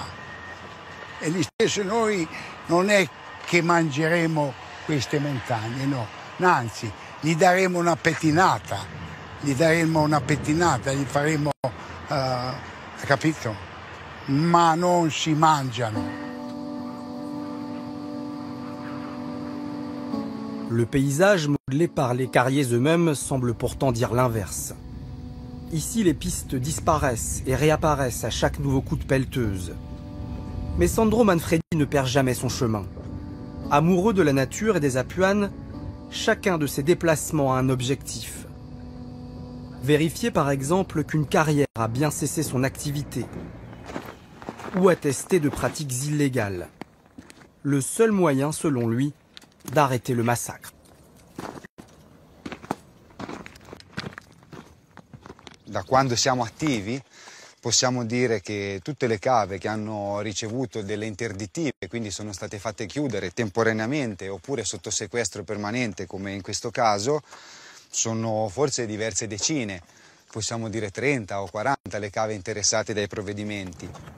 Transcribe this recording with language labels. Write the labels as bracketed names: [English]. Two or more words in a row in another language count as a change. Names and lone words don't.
[Italian] E gli stesso noi non è che mangeremo queste montagne, no, anzi gli daremo una pettinata, gli faremo, capito? Ma non si mangiano. [French] Le paysage modelé par les carriers eux-mêmes semble pourtant dire l'inverse. Ici, les pistes disparaissent et réapparaissent à chaque nouveau coup de pelleteuse. Mais Sandro Manfredi ne perd jamais son chemin. Amoureux de la nature et des Apuane, chacun de ses déplacements a un objectif. Vérifier par exemple qu'une carrière a bien cessé son activité, ou attester de pratiques illégales. Le seul moyen, selon lui, d'arrêter le massacre. [Italian] Da quando siamo attivi possiamo dire che tutte le cave che hanno ricevuto delle interdittive, quindi sono state fatte chiudere temporaneamente oppure sotto sequestro permanente come in questo caso, sono forse diverse decine, possiamo dire 30 o 40 le cave interessate dai provvedimenti.